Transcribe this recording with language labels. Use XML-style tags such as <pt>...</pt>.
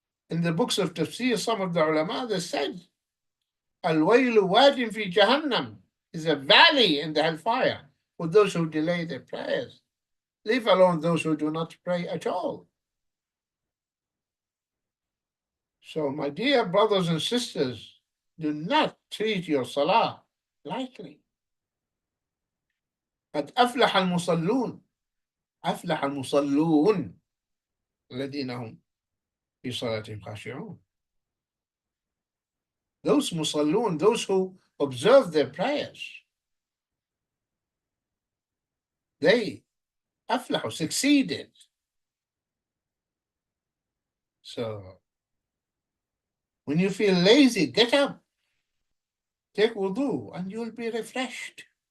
<en>In the books of tafsir, some of the ulama, they said,</en> <ar>Al-Waylu Wadin fi Jahannam</ar> <en>is a valley in the hellfire for those who delay their prayers, leave alone those who do not pray at all. So, my dear brothers and sisters, do not treat your salah lightly.</en> <ar>قد أفلح المصلون أفلح المصلون الذين هم في صلاتهم خاشعون.</ar> <en>Those musallun, those who observe their prayers, they أفلحوا, succeeded. So when you feel lazy, get up, take wudu, and you'll be refreshed.</en>